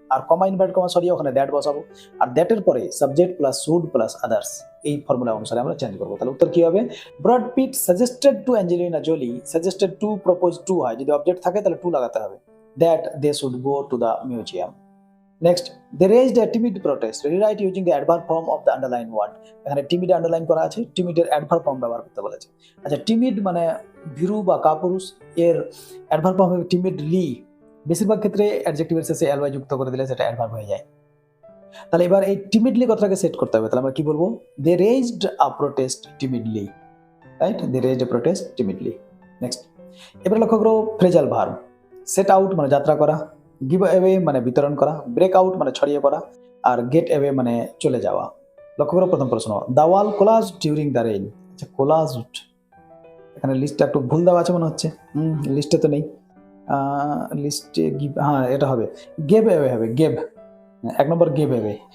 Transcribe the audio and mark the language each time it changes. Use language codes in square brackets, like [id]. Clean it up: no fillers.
[bn] আর কমা invert comma সরিয়ে ওখানে that বসাবো, আর দ্যাটের পরে subject plus should plus others, এই ফর্মুলা অনুসারে আমরা চেঞ্জ করবো। তাহলে উত্তর কি হবে? [en] Brad Pitt suggested to Angelina Jolie, [bn] suggested two propose to হয়, যদি অবজেক্ট থাকে তাহলে টু লাগাতে হবে, [en] That they should go to the museum. Next, they raised a timid protest. Rewrite using the adverb form of the underlined word. [bn] এখানে timid underline করা আছে, timid এর adverb form ব্যবহার করতে বলেছে। আচ্ছা timid মানে ভীরু বা কাপুরুষ, এর adverb form হবে timidly। বেশিরভাগ ক্ষেত্রে অ্যাডজেক্টিভের শেষে ly যুক্ত করে দিলে সেটা adverb হয়ে যায়। তাহলে এবার এই timidly কথাটাকে সেট করতে হবে, তাহলে আমরা কি বলবো? [en] They raised a protest timidly, right? They raised a protest timidly. [bn] Next, এবার লক্ষ্য করো ফ্রেজাল ভার্ব। সেট আউট মানে যাত্রা করা, গিভ অ্যাওয়ে মানে বিতরণ করা, ব্রেক আউট মানে ছড়িয়ে পড়া, আর গেট অ্যাওয়ে মানে চলে যাওয়া। লক্ষ্য করো প্রথম প্রশ্ন, [en] The wall collapsed during the rain. [bn] আচ্ছা কোলাজড, এখানে লিস্টটা একটু ভুল দেওয়া আছে মনে হচ্ছে, লিস্টে তো নেই, লিস্টে গিভ, হ্যাঁ এটা হবে গেভ অ্যাওয়ে হবে, গেভ। এক নম্বর গেভ অ্যাওয়ে।